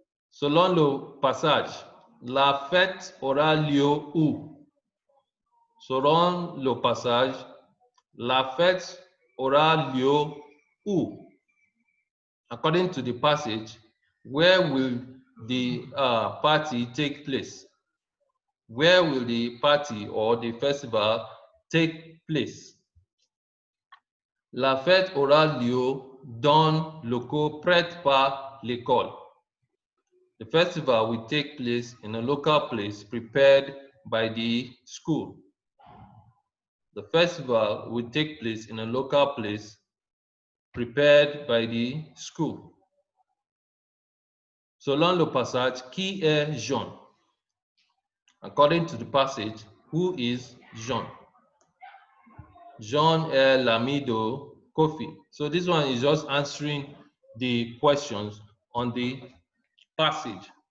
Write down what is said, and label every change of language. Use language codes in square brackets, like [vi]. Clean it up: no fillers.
[fr] Selon le passage, la fête aura lieu où? Selon le passage, la fête aura lieu où? [en] According to the passage, where will the party take place? Where will the party or the festival take place? [fr] La fête aura lieu dans le locaux prêt par l'école. [en] The festival will take place in a local place prepared by the school. The festival will take place in a local place prepared by the school. [fr] Selon le passage, qui est Jean? [en] According to the passage, who is Jean? [fr] Jean est l'ami de Kofi. [en] So this one is just answering the questions on the passage.